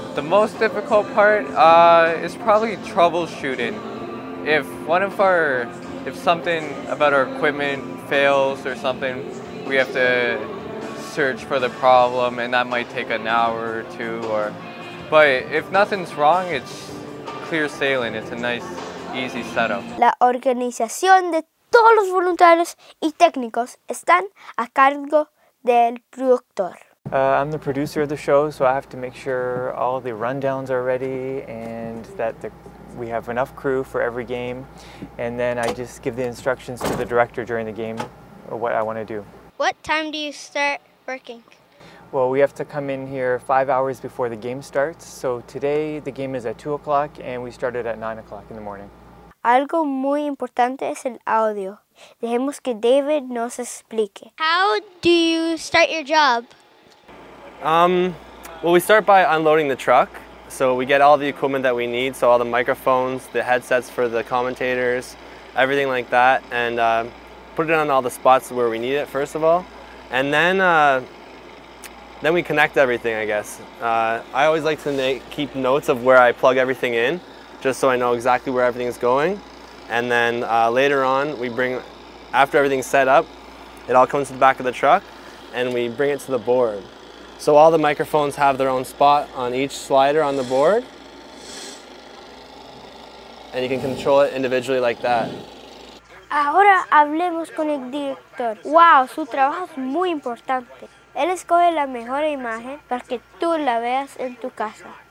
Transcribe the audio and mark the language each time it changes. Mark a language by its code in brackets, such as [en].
[en] The most difficult part is probably troubleshooting. If something about our equipment fails or something, we have to search for the problem, and that might take an hour or two. But if nothing's wrong, it's clear sailing. It's a nice, easy setup. [es] La organización de todos los voluntarios y técnicos están a cargo del productor. [en] I'm the producer of the show, so I have to make sure all the rundowns are ready and that we have enough crew for every game. And then I just give the instructions to the director during the game or what I want to do. What time do you start working? Well, we have to come in here 5 hours before the game starts. So today the game is at 2 o'clock and we started at 9 o'clock in the morning. [es] Algo muy importante es el audio. Dejemos que David nos explique. [en] How do you start your job? Well, we start by unloading the truck. So we get all the equipment that we need, so all the microphones, the headsets for the commentators, everything like that, and put it on all the spots where we need it, first of all. And then we connect everything, I guess. I always like to keep notes of where I plug everything in, just so I know exactly where everything is going. And then later on, after everything's set up, it all comes to the back of the truck, and we bring it to the board. So all the microphones have their own spot on each slider on the board, and you can control it individually like that. [es] Ahora hablemos con el director. Wow, su trabajo es muy importante. Él escoge la mejor imagen para que tú la veas en tu casa.